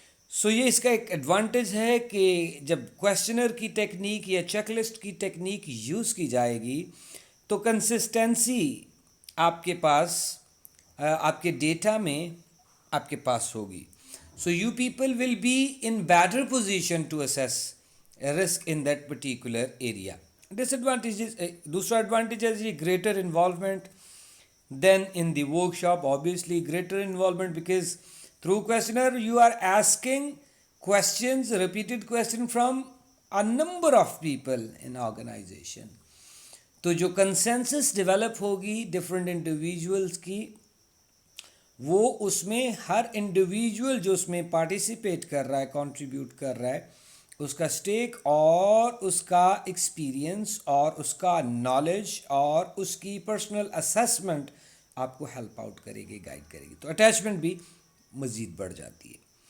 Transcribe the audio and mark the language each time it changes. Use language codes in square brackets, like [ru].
[ur] سو یہ اس کا ایک ایڈوانٹیج ہے کہ جب کویشچنر کی ٹیکنیک یا چیک لسٹ کی ٹیکنیک یوز کی جائے گی تو کنسسٹنسی آپ کے پاس آپ کے ڈیٹا میں آپ کے پاس ہوگی. [en] So you people will be in better position to assess risk in that particular area. Disadvantages, [ur] دوسرا ایڈوانٹیج ہے جی [en] Greater involvement then in the workshop. obviously greater involvement because through questionnaire you are asking questions, repeated question from a number of people in organization. [ur] تو جو consensus develop ہوگی different individuals کی, وہ اس میں ہر individual جو اس میں participate کر رہا ہے, کنٹریبیوٹ کر رہا ہے, اس کا اسٹیک اور اس کا ایکسپیرئنس اور اس کا نالج اور اس کی پرسنل اسسمنٹ آپ کو ہیلپ آؤٹ کرے گی, گائیڈ کرے گی. تو اٹیچمنٹ بھی مزید بڑھ جاتی ہے.